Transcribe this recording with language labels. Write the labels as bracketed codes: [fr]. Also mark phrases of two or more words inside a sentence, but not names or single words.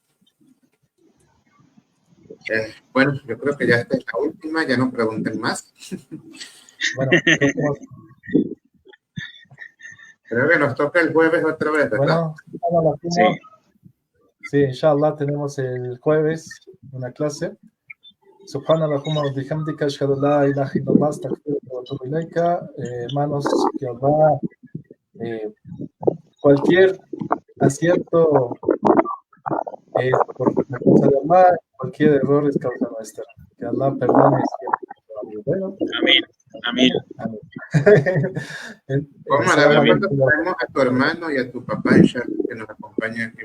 [es] Bueno, yo creo que ya esta es la última, ya no pregunten más. Bueno, creo que nos toca el jueves otra vez, ¿verdad? Bueno, sí, inshallah tenemos el jueves una clase. [ar] سبحانك اللهم وبحمدك أشهد أن لا إله إلا الله أستغفرك وأتوب إليك. [es] Hermanos, que Allah, cualquier acierto es por la causa de Allah, cualquier error es causa nuestra. Que Allah perdone siempre. Bueno, amén, amén. ¿Cómo traemos a tu hermano y a tu papá que nos acompañan aquí?